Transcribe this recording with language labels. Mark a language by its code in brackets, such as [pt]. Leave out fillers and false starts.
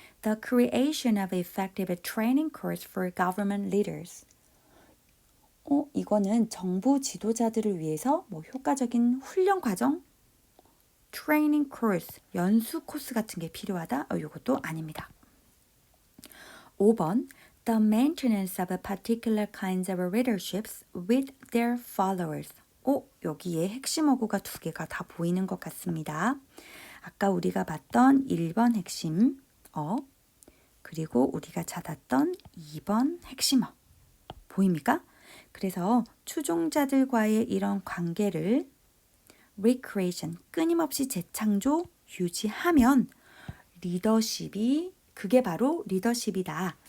[en] The creation of effective training course for government leaders. [ko] 이거는 정부 지도자들을 위해서 효과적인 훈련 과정? [en] training course, [ko] 연수 코스 같은 게 필요하다? 이것도 아닙니다. 5번. [en] The maintenance of particular kinds of leaderships with their followers. [ko] 여기에 핵심 어구가 두 개가 다 보이는 것 같습니다. 아까 우리가 봤던 1번 핵심 그리고 우리가 찾았던 2번 핵심어 보입니까? 그래서 추종자들과의 이런 관계를 recreation, 끊임없이 재창조, 유지하면 리더십이 그게 바로 리더십이다.